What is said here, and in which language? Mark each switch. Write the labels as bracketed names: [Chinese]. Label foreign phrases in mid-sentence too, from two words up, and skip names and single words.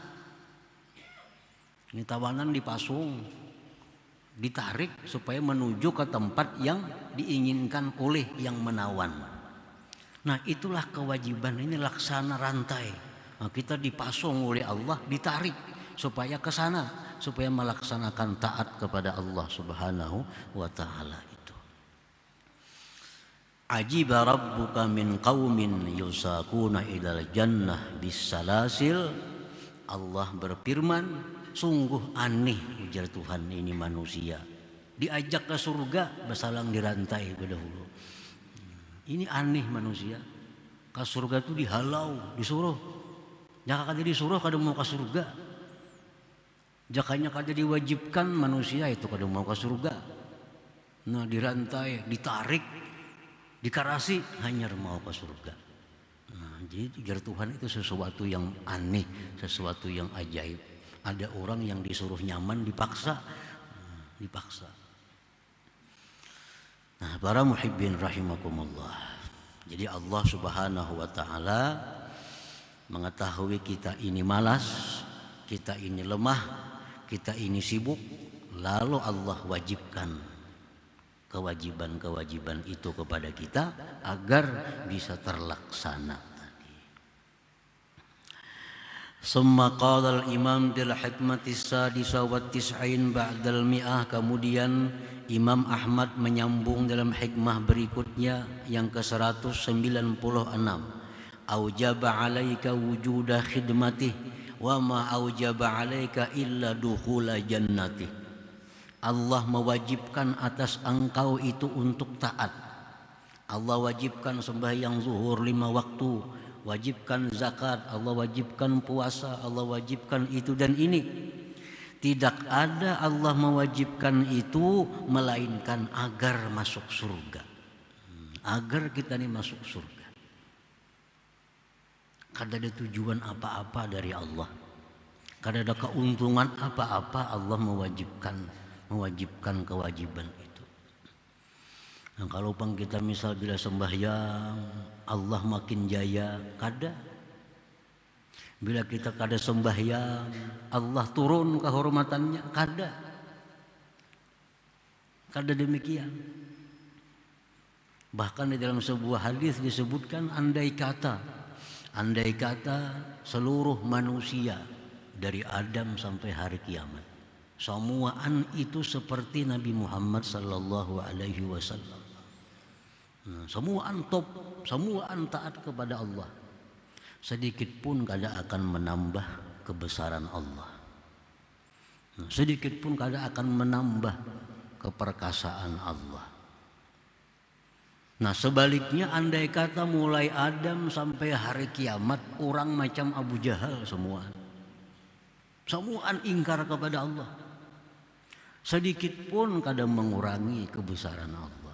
[Indonesian] Ini tawanan dipasung, ditarik supaya menuju ke tempat yang diinginkan oleh yang menawan. Nah, itulah kewajiban, ini laksana rantai. Nah, kita dipasung oleh Allah, ditarik supaya ke sana, supaya melaksanakan taat kepada Allah [Arabic] سبحانه وتعالى [Indonesian] itu. [Arabic] عجب ربك من قوم يساقون إلى الجنة بالسلاسل. [Indonesian] Allah berfirman, sungguh aneh, ujar Tuhan, ini manusia diajak ke surga bersalang di rantai berdahulu. Ini aneh manusia. Ke surga itu dihalau, disuruh. [Banjar] Jaka kada disuruh kada mau ke surga. Jakanya kada diwajibkan manusia itu kada mau ke surga. [Indonesian] Nah, dirantai, ditarik, dikarasi, hanya mau ke surga. Nah, jadi ujar Tuhan itu sesuatu yang aneh, sesuatu yang ajaib. Ada orang yang disuruh nyaman dipaksa, dipaksa. Nah, para [Arabic] محبين رحمكم الله. [Indonesian] Jadi Allah [Arabic] سبحانه وتعالى [Indonesian] mengetahui kita ini malas, kita ini lemah, kita ini sibuk, lalu Allah wajibkan kewajiban-kewajiban itu kepada kita agar bisa terlaksana. [Arabic] ثم قال الإمام بالحكمة سادسة وتسعين بعد المئة. [Indonesian] Kemudian Imam Ahmad menyambung dalam hikmah berikutnya yang ke-196. [Arabic] أوجب عليك وجود خدمته وما أوجب عليك إلا دخول جنته. [Indonesian] Allah mewajibkan atas engkau itu untuk taat. Allah wajibkan sembahyang zuhur 5 waktu, wajibkan zakat, Allah wajibkan puasa, Allah wajibkan itu dan ini. Tidak ada Allah mewajibkan itu melainkan agar masuk surga. Agar kita ini masuk surga. Kada ada tujuan apa-apa dari Allah. Kada ada keuntungan apa-apa Allah mewajibkan kewajiban itu. Nah, kalau pang kita misal bila sembahyang Allah makin jaya, kada. Bila kita kada sembahyang Allah turun kehormatannya, kada. Kada demikian. Bahkan di dalam sebuah hadis disebutkan andai kata seluruh manusia dari Adam sampai hari kiamat, semuaan itu seperti Nabi Muhammad [Arabic] صلى الله عليه وسلم. [Indonesian] Semuaan top, semuaan taat kepada Allah. Sedikit pun kada akan menambah kebesaran Allah. Sedikit pun kada akan menambah keperkasaan Allah. Nah, sebaliknya andai kata mulai Adam sampai hari kiamat orang macam Abu Jahal semuaan ingkar kepada Allah. Sedikit pun kada mengurangi kebesaran Allah.